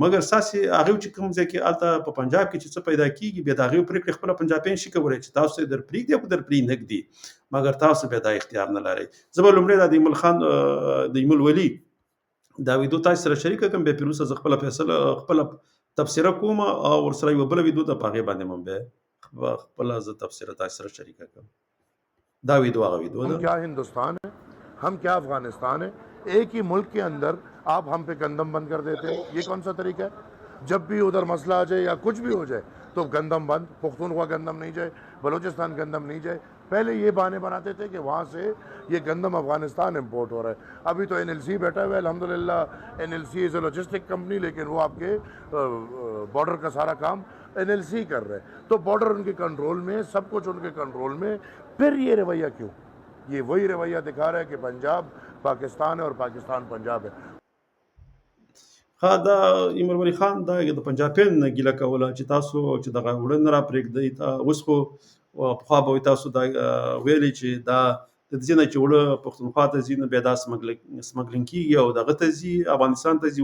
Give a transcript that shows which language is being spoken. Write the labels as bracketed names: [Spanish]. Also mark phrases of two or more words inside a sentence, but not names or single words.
[Pashto] مګر ستاسې هغې چې کوم ځای کې هلته په پنجاب کې چې څه پیدا کېږي، بیا د هغې پرېکړې خپله پنجابیان شي کولی چې تاسو یې در پرېږدي او که در پرې نه ږدي، مګر تاسو بیا دا اختیار نه لرئ. زه به لومړی دا د ایمل خان د ایمل ولي دا ویډیو تاسو سره شریکه کړم، بیا پرې وروسته زه خپله فیصله خپله تبصره کوم او ورسره یوه بله ویډیو ده، په هغې باندې هم بیا خپله زه تبصره تاسو سره شریکه کړم. دا ویډیو هغه ویډیو ده. [Urdu] ہم کیا ہندوستان ہے، ہم کیا افغانستان ہے، ایک ہی ملک کے اندر آپ ہم پہ گندم بند کر دیتے ہیں. یہ کون سا طریقہ ہے? جب بھی ادھر مسئلہ آ جائے یا کچھ بھی ہو جائے تو گندم بند، پختونخوا گندم نہیں جائے، بلوچستان گندم نہیں جائے. پہلے یہ بہانے بناتے تھے کہ وہاں سے یہ گندم افغانستان امپورٹ ہو رہا ہے. ابھی تو NLC بیٹھا ہوا ہے، الحمدللہ NLC [English] is a logistic company, [Urdu] لیکن وہ آپ کے بارڈر کا سارا کام NLC کر رہے ہیں. تو بارڈر ان کے کنٹرول میں، سب کچھ ان کے کنٹرول میں. پھر یہ رویہ کیوں? یہ وہی رویہ دکھا رہا ہے کہ پنجاب پاکستان ہے اور پاکستان پنجاب ہے. [Pashto] دا ایمل ولی خان دا د پنجابیانو نه ګیله کوله چې تاسو چې دغه وړه نه راپرېږدئ. اوس خو پخوا به تاسو دا ویلې چې دا د دې نه چې وړه پښتونخوا ته ځي، نو بیا دا سمګلینګ کېږي او دغه ته ځي، افغانستان ته ځي.